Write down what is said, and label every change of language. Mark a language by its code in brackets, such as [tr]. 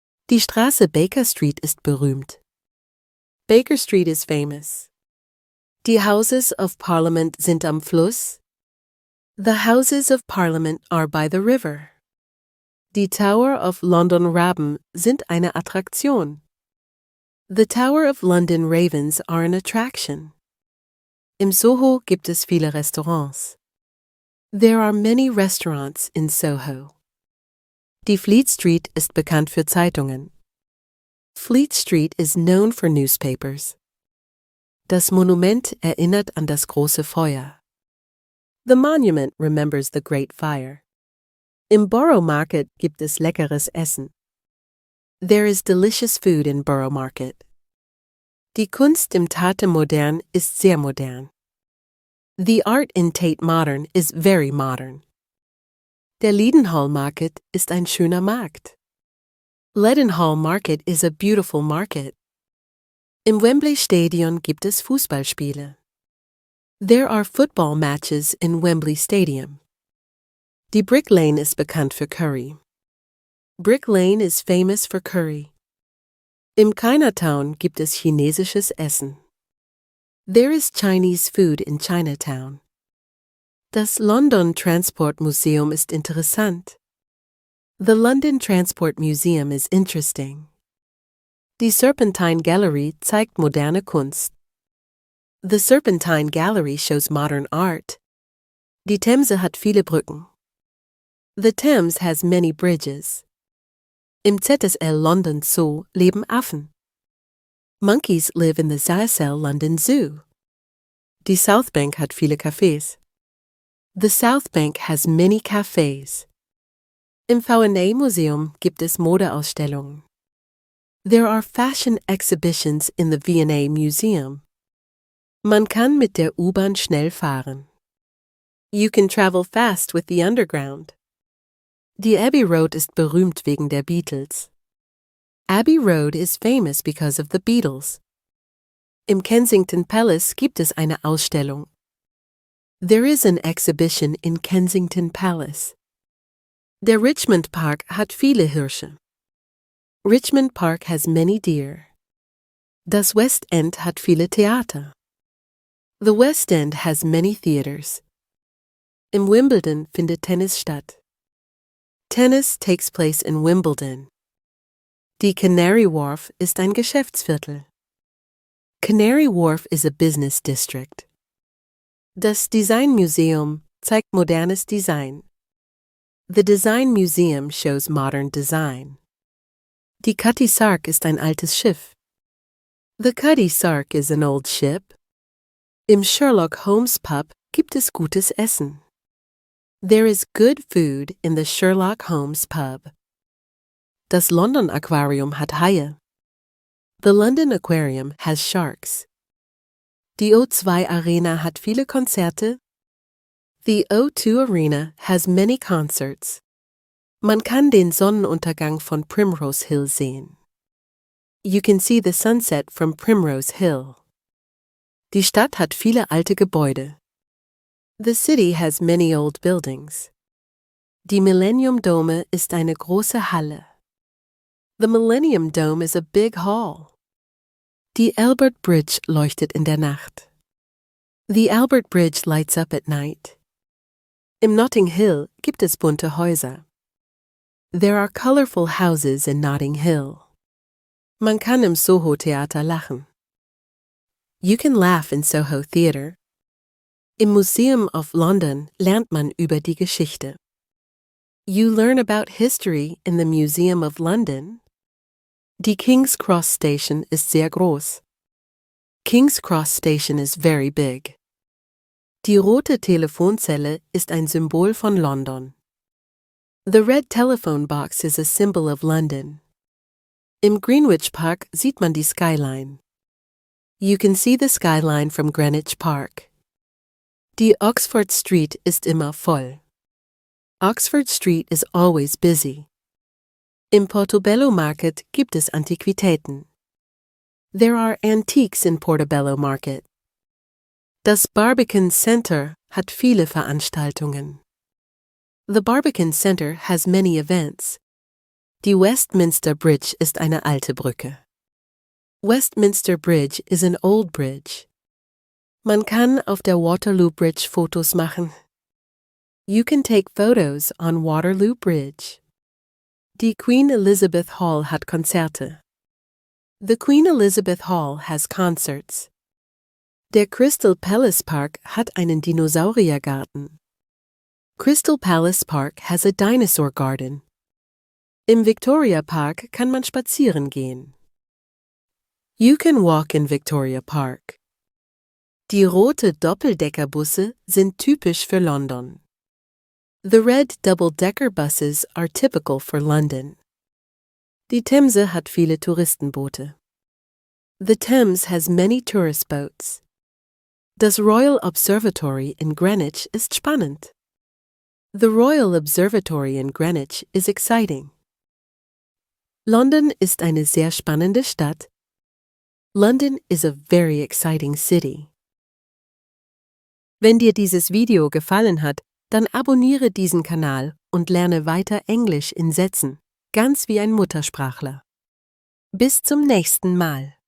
[de] Die Straße Baker Street ist berühmt. [en] Baker Street is famous. [de] Die Houses of Parliament sind am Fluss. [en] The Houses of Parliament are by the river. [de] Die Tower of London Raben sind eine Attraktion. [en] The Tower of London Ravens are an attraction. [de] Im Soho gibt es viele Restaurants. [en] There are many restaurants in Soho. [de] Die Fleet Street ist bekannt für Zeitungen. [en] Fleet Street is known for newspapers. [de] Das Monument erinnert an das große Feuer. [en] The monument remembers the Great Fire. [de] Im Borough Market gibt es leckeres Essen. [en] There is delicious food in Borough Market. [de] Die Kunst im Tate Modern ist sehr modern. [en] The art in Tate Modern is very modern. [de] Der Leadenhall Market ist ein schöner Markt. [en] Leadenhall Market is a beautiful market. [de] Im Wembley Stadion gibt es Fußballspiele. [en] There are football matches in Wembley Stadium. [de] Die Brick Lane ist bekannt für Curry. [en] Brick Lane is famous for curry. [de] Im Chinatown gibt es chinesisches Essen. [en] There is Chinese food in Chinatown. [de] Das London Transport Museum ist interessant. [en] The London Transport Museum is interesting. [de] Die Serpentine Gallery zeigt moderne Kunst. [en] The Serpentine Gallery shows modern art. [de] Die Themse hat viele Brücken. [en] The Thames has many bridges. [de] Im ZSL London Zoo leben Affen. [en] Monkeys live in the ZSL London Zoo. [de] Die South Bank hat viele Cafés. [en] The South Bank has many cafes. [de] Im V&A Museum gibt es Modeausstellungen. [en] There are fashion exhibitions in the V&A Museum. [de] Man kann mit der U-Bahn schnell fahren. [en] You can travel fast with the underground. [de] Die Abbey Road ist berühmt wegen der Beatles. [en] Abbey Road is famous because of the Beatles. [de] Im Kensington Palace gibt es eine Ausstellung. [en] There is an exhibition in Kensington Palace. [de] Der Richmond Park hat viele Hirsche. [en] Richmond Park has many deer. [de] Das West End hat viele Theater. [en] The West End has many theaters. [de] Im Wimbledon findet Tennis statt. [en] Tennis takes place in Wimbledon. [de] Die Canary Wharf ist ein Geschäftsviertel. [en] Canary Wharf is a business district. [de] Das Design Museum zeigt modernes Design. [en] The Design Museum shows modern design. [de] Die Cutty Sark ist ein altes Schiff. [en] The Cutty Sark is an old ship. [de] Im Sherlock Holmes Pub gibt es gutes Essen. [en] There is good food in the Sherlock Holmes Pub. [de] Das London Aquarium hat Haie. [en] The London Aquarium has sharks. [de] Die O2 Arena hat viele Konzerte. [en] The O2 Arena has many concerts. [de] Man kann den Sonnenuntergang von Primrose Hill sehen. [en] You can see the sunset from Primrose Hill. [de] Die Stadt hat viele alte Gebäude. [en] The city has many old buildings. [de] Die Millennium Dome ist eine große Halle. [en] The Millennium Dome is a big hall. [de] Die Albert Bridge leuchtet in der Nacht. [en] The Albert Bridge lights up at night. [de] Im Notting Hill gibt es bunte Häuser. [en] There are colorful houses in Notting Hill. [de] Man kann im Soho Theater lachen. [en] You can laugh in Soho Theatre. [de] Im Museum of London lernt man über die Geschichte. [en] You learn about history in the Museum of London. [de] Die King's Cross Station ist sehr groß. [en] King's Cross Station is very big. [de] Die rote Telefonzelle ist ein Symbol von London. [en] The red telephone box is a symbol of London. [de] Im Greenwich Park sieht man die Skyline. [en] You can see the skyline from Greenwich Park. [de] Die Oxford Street ist immer voll. [en] Oxford Street is always busy. [de] Im Portobello Market gibt es Antiquitäten. [en] There are antiques in Portobello Market. [de] Das Barbican Center hat viele Veranstaltungen. [en] The Barbican Center has many events. [de] Die Westminster Bridge ist eine alte Brücke. [en] Westminster Bridge is an old bridge. [de] Man kann auf der Waterloo Bridge Fotos machen. [en] You can take photos on Waterloo Bridge. [de] Die Queen Elizabeth Hall hat Konzerte. [en] The Queen Elizabeth Hall has concerts. [de] Der Crystal Palace Park hat einen Dinosauriergarten. [en] Crystal Palace Park has a dinosaur garden. [de] Im Victoria Park kann man spazieren gehen. [en] You can walk in Victoria Park. [de] Die rote Doppeldeckerbusse sind typisch für London. [en] The red double-decker buses are typical for London. [de] Die Themse hat viele Touristenboote. [en] The Thames has many tourist boats. [de] Das Royal Observatory in Greenwich ist spannend. [en] The Royal Observatory in Greenwich is exciting. [de] London ist eine sehr spannende Stadt. [en] London is a very exciting city. [de] Wenn dir dieses Video gefallen hat, dann abonniere diesen Kanal und lerne weiter Englisch in Sätzen, ganz wie ein Muttersprachler. Bis zum nächsten Mal.